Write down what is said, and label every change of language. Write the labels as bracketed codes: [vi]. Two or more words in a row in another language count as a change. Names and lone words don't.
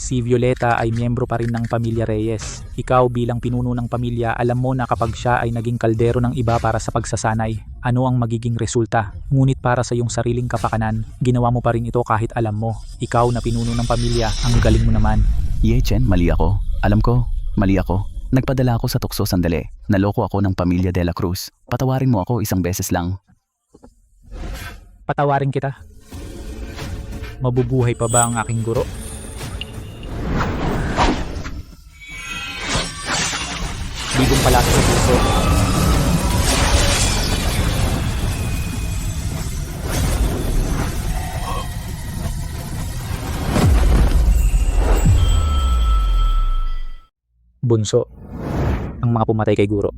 [tl] si Violeta ay miyembro pa rin ng pamilya Reyes. Ikaw bilang pinuno ng pamilya, alam mo na kapag siya ay naging kaldero ng iba para sa pagsasanay, ano ang magiging resulta. Ngunit para sa iyong sariling kapakanan, ginawa mo pa rin ito kahit alam mo. Ikaw na pinuno ng pamilya, ang galing mo naman. Yechen, mali ako. Alam ko, mali ako. Nagpadala ako sa tukso sandali. Naloko ako ng pamilya de la Cruz. Patawarin mo ako isang beses lang. Patawarin kita. Mabubuhay pa ba ang aking guro? Bigong pala sa puso. Bunso, ang mga pumatay kay guro.